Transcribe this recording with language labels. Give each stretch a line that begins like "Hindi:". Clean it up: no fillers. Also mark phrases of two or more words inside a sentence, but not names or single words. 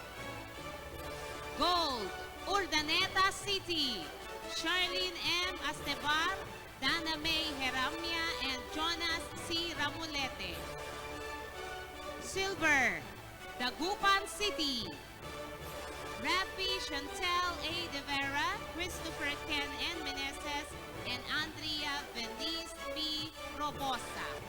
English: Gold, Urdaneta City, Charlene M. Astebar, Dana May Heramia, and Jonas C. Ramulete. Silver, Dagupan City, Rafi Chantel A. De Vera, Christopher Ken N. Meneses, and Andrea Venice P. Robosa.